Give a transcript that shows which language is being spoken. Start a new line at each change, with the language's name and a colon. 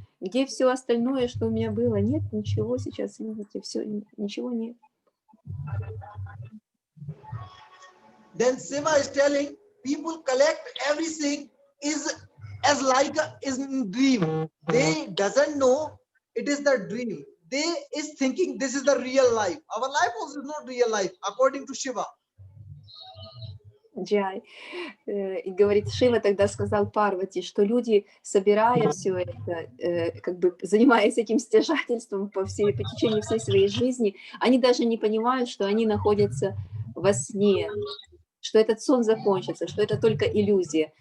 Russian: Где все остальное, что у меня было? Нет, ничего сейчас, видите, все, ничего нет.
English: Then Shiva is telling, people collect everything is as like a is in dream. They doesn't know it is the dream. They is thinking this is the real life. Our life also is not real life, according to Shiva.
Russian: Джай. И говорит, Шива тогда сказал Парвати, что люди, собирая все это, как бы занимаясь этим стяжательством по течению всей своей жизни, они даже не понимают, что они находятся во сне, что этот сон закончится, что это только иллюзия.